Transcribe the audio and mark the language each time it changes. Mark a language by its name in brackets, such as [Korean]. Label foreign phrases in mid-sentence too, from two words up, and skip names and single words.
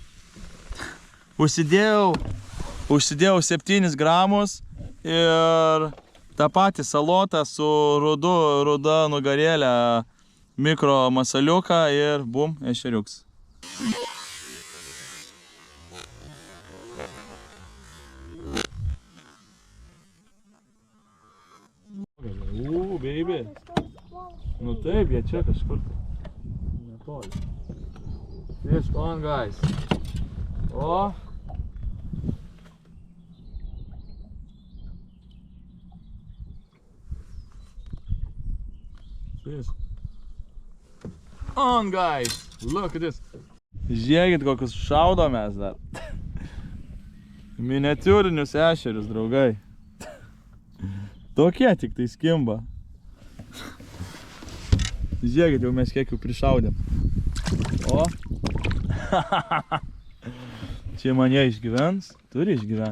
[Lithuanian] Užsidėjau 7 gramus ir tą patį salotą su ruda nugarėlę mikro masaliuką ir bum, ešeriuks. Baby. Nu taip, jie čia kažkur. Netoli. [English] Fish on, guys. O. Fish on, guys. Look at this. [Lithuanian] Žiūrėkit, kokius šaudomės dar. Miniatiūrinius ešerius, draugai. Tokie tik tai skimba. Žiūrėkit, jau mes kiek jau prišaudėm. O. Čia man jie išgyvens? Turi išgyventi.